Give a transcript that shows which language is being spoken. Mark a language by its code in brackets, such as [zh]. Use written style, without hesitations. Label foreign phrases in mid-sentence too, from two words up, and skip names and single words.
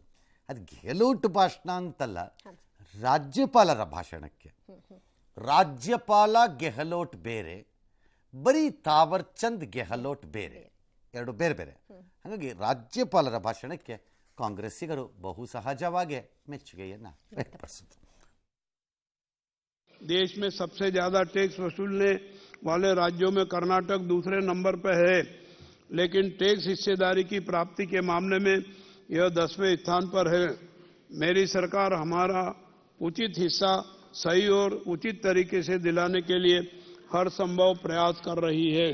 [kn] ಅದು ಗೆಹ್ಲೋಟ್ ಭಾಷಣ ಅಂತಲ್ಲ, ರಾಜ್ಯಪಾಲರ ಭಾಷಣಕ್ಕೆ. ರಾಜ್ಯಪಾಲ ಗೆಹ್ಲೋಟ್ ಬೇರೆ, ಬರೀ ತಾವರ್ಚಂದ್ ಗೆಹ್ಲೋಟ್ ಬೇರೆ, ಎರಡು ಬೇರೆ ಬೇರೆ. ಹಾಗಾಗಿ ರಾಜ್ಯಪಾಲರ ಭಾಷಣಕ್ಕೆ ಕಾಂಗ್ರೆಸ್ಸಿಗರು ಬಹು ಸಹಜವಾಗಿ ಮೆಚ್ಚುಗೆಯನ್ನು ವ್ಯಕ್ತಪಡಿಸಿದರು. [hi] देश में सबसे ज्यादा टैक्स वसूलने वाले राज्यों में कर्नाटक दूसरे नंबर पर है, लेकिन टैक्स हिस्सेदारी की प्राप्ति के मामले में यह 10वें स्थान पर है. मेरी सरकार हमारा उचित हिस्सा सही और उचित तरीके से दिलाने के लिए हर संभव प्रयास कर रही है.